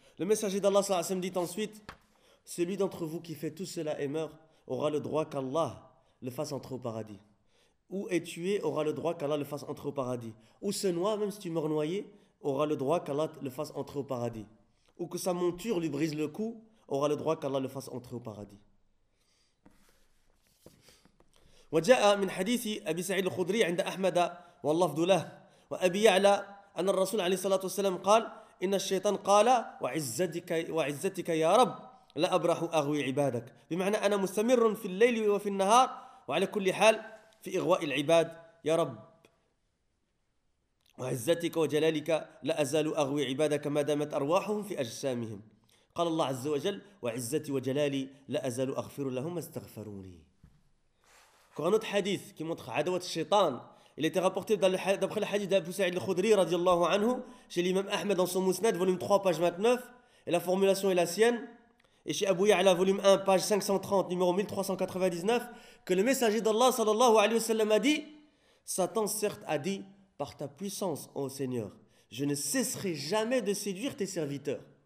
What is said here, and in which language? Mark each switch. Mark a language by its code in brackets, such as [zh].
[fr] Le messager d'Allah sallallahu alayhi wa sallam dit ensuite, celui d'entre vous qui fait tout cela et meurt aura le droit qu'Allah le fasse entrer au paradis. Ou est tué aura le droit qu'Allah le fasse entrer au paradis. Ou se noie, même si tu meurs noyé, aura le droit qu'Allah le fasse entrer au paradis. Ou que sa monture lui brise le cou, aura le droit qu'Allah le fasse entrer au paradis. [ar] وجاء من حديث أبي سعيد الخدري عند أحمد واللفظ له وأبي يعلى أن الرسول عليه الصلاة والسلام قال إن الشيطان قال وعزتك يا رب لا أبرح أغوي عبادك بمعنى أنا مستمر في الليل وفي النهار وعلى كل حال في إغواء العباد يا رب وعزتك وجلالك لا أزال أغوي عبادك ما دامت أرواحهم في أجسامهم قال الله عز وجل وعزتي وجلالي لا أزال أغفر لهم استغفروني. [fr] Encore un autre hadith qui montre Adawat Shaitan. Il était rapporté d'après le hadith d'Abu Sa'id al-Khudri, radiallahu anhu, chez l'imam Ahmed dans son Mousnad, volume 3, page 29. Et la formulation est la sienne. Et chez Abu Ya'la, volume 1, page 530, numéro 1399, que le messager d'Allah, sallallahu alayhi wa sallam, a dit, Satan certes a dit, par ta puissance, ô Seigneur, je ne cesserai jamais de séduire tes serviteurs.